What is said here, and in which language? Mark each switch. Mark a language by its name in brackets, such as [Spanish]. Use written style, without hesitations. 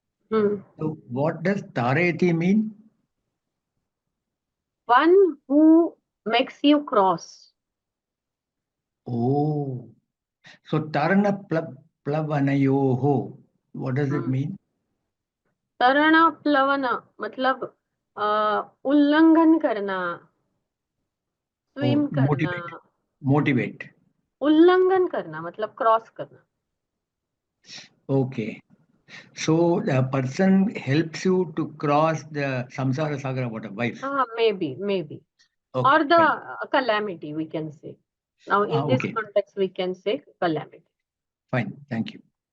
[English] So, what does Tareti mean? One who makes you cross. Oh, so Tarana Plavanayoho, what does it mean? [Hindi] तरण प्लवन मतलब उल्लंघन करना, swim करना। [English] Motivate. [Hindi] उल्लंघन करना मतलब क्रॉस करना। [English] Okay. So the person helps you to cross the samsara sagar, what a wife. Maybe. Okay, or the calamity, we can say. Now in this context we can say calamity. Fine, thank you.